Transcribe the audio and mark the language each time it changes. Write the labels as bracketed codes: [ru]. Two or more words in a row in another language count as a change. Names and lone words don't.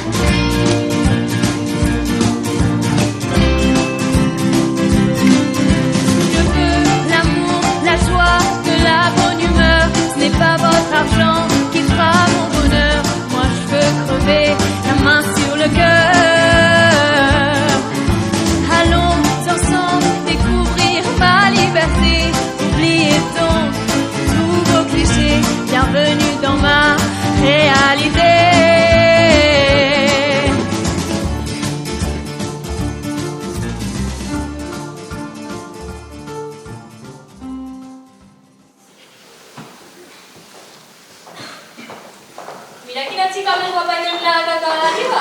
[fr] Je veux l'amour, la joie, de la bonne humeur, ce n'est pas votre argent qui fera mon bonheur, moi je veux crever la main sur le cœur. Allons ensemble découvrir ma liberté. Oubliez donc tous vos clichés, bienvenue dans ma réalité. [ca] Mira quina xica més guapa i negra que acaba d'arribar.